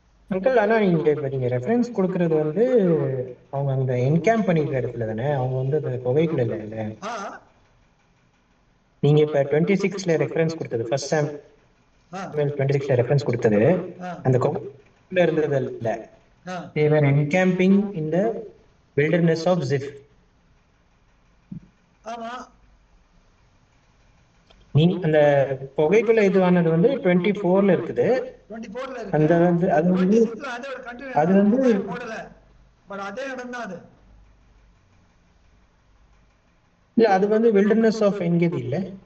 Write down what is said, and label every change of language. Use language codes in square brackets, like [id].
[ta] Uncle, ஆனா நீங்க reference கொடுக்கறது வந்து அவங்க அந்த என்கேம்ப் பண்ணிக்கிற இடத்துல தானே, அவங்க வந்து அந்த குகைக்குள்ள இல்ல. நீங்க இப்ப 26ல ரெஃபரன்ஸ் கொடுத்தது, ஃபர்ஸ்ட் சாமுவேல் 26ல ரெஃபரன்ஸ் கொடுத்தது அந்த குகைக்குள்ள இருந்தது இல்ல. [en] they were encamping in the wilderness of Ziph. [ta] ஆமா, நீங்க அந்த குகைக்குள்ள இதுவானது வந்து 24ல இருக்குது. 24ல இருக்கு. அந்த வந்து அது வந்து 26ல அதோட கண்டினியூ அது வந்து போடல, பட் அதே இடம் தான் அது. இல்ல, அது வந்து வில்டர்னஸ் ஆஃப் என்கேதி இல்ல,